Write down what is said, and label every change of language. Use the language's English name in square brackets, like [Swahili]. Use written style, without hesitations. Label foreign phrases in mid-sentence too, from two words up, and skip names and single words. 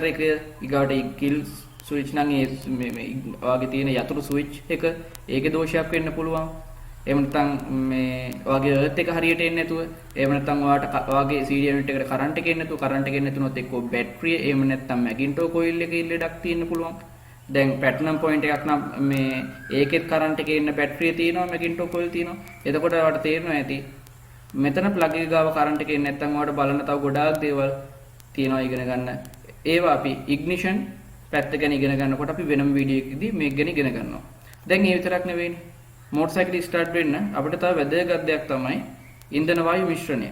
[Sinhala] එක ඊගාවට [English] kill switch [Sinhala] නම් මේ වගේ තියෙන යතුරු switch එක ඒකේ දෝෂයක් වෙන්න පුළුවන් එහෙම නැත්නම් මේ වගේ earth එක හරියට එන්නේ නැතුව එහෙම නැත්නම් ඔයාලට වගේ [English] CD unit [Sinhala] එකට current එක එන්නේ නැතුව current එක එන්නේ නැතුනොත් එක්ක battery එහෙම නැත්නම් [English] magneto coil [Sinhala] එකේ ලෙඩක් තියෙන්න පුළුවන් දැන් [English] platinum point [Sinhala] එකක් නම් මේ ඒකෙත් current එකේ එන්න battery තියෙනවා [English] magneto coil [Sinhala] තියෙනවා එතකොට ඔයාලට තේරෙනවා ඇති මෙතන plug එක ගාව current එක එන්නේ නැත්නම් ඔයාලට බලන්න තව ගොඩාක් දේවල් තියෙනවා ඉගෙන ගන්න ඒවා අපි ignition පැත්ත ගැන ඉගෙන ගන්නකොට අපි වෙනම වීඩියෝ එකකදී මේක ගැන ඉගෙන ගන්නවා දැන් ඒ විතරක් නෙවෙයිනේ [English] motorcycle start [Sinhala] වෙන්න අපිට තව වැදගත් දෙයක් තමයි ඉන්ධන වායු මිශ්‍රණය.